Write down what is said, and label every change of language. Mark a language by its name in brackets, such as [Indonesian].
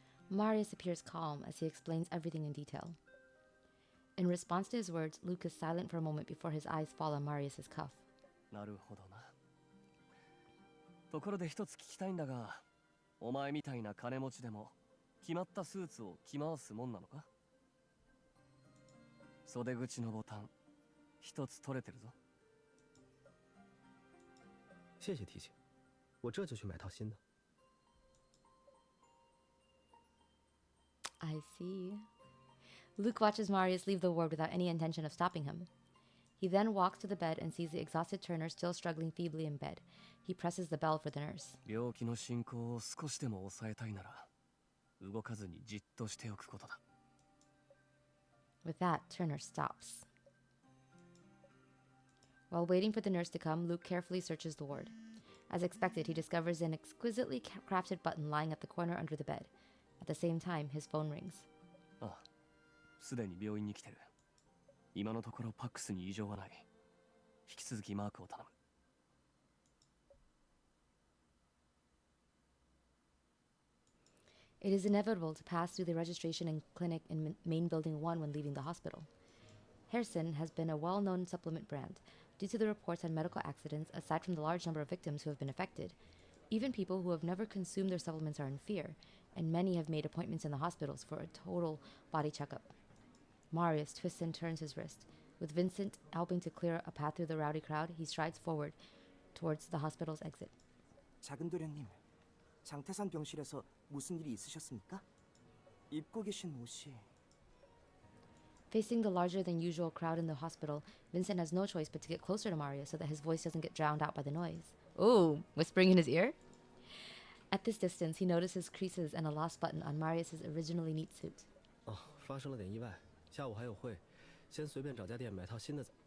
[English] Marius appears calm as he explains everything in detail. In response to his words, Luke is silent for a moment before his eyes fall on Marius's cuff. [Japanese] なるほどな。ところで一つ聞きたいんだが、お前みたいな金持ちでも決まったスーツを着回すもんなのか？袖口のボタン一つ取れてるぞ。 [Chinese] 谢谢提醒，我这就去买套新的。 [English] I see. Luke watches Marius leave the ward without any intention of stopping him. He then walks to the bed and sees the exhausted Turner still struggling feebly in bed. He presses the bell for the nurse. [Japanese] 病気の進行を少しでも抑えたいなら、動かずにじっとしておくことだ。 [English] With that, Turner stops. While waiting for the nurse to come, Luke carefully searches the ward. As expected, he discovers an exquisitely crafted button lying at the corner under the bed. At the same time, his phone rings. [Japanese] ああ、すでに病院に来てる。今のところパックスに異常はない。引き続きマークを頼む。 [English] It is inevitable to pass through the registration and clinic in Main Building 1 when leaving the hospital. Harrison has been a well-known supplement brand. Due to the reports on medical accidents, aside from the large number of victims who have been affected, even people who have never consumed their supplements are in fear, and many have made appointments in the hospitals for a total body checkup. Marius twists and turns his wrist. With Vincent helping to clear a path through the rowdy crowd, he strides forward towards the hospital's exit. [Korean] 작은 도련님, 장태산 병실에서 무슨 일이 있으셨습니까? 입고 계신 옷이... [English] Facing the larger-than-usual crowd in the hospital, Vincent has no choice but to get closer to Marius so that his voice doesn't get drowned out by the noise. Ooh, whispering in his ear? At this distance, he notices creases and a lost button on Marius's originally neat suit. [Chinese] 哦，发生了点意外，下午还有会，先随便找家店买套新的。